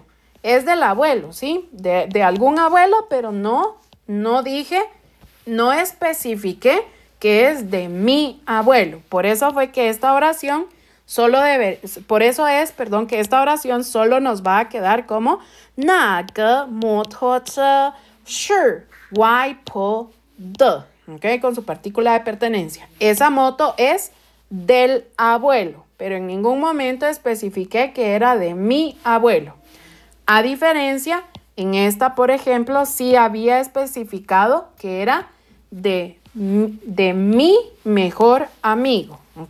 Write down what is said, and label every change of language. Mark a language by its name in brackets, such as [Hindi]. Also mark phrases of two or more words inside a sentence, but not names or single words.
[Spanish] Es del abuelo, ¿sí? De algún abuelo, pero no dije, no especifiqué que es de mi abuelo. Por eso fue que esta oración por eso es, que esta oración solo nos va a quedar como [Chinese] 那个摩托车是外婆的, [Spanish] ¿ok? Con su partícula de pertenencia. Esa moto es del abuelo, pero en ningún momento especifiqué que era de mi abuelo. A diferencia, en esta, por ejemplo, sí había especificado que era de mi mejor amigo, ¿ok?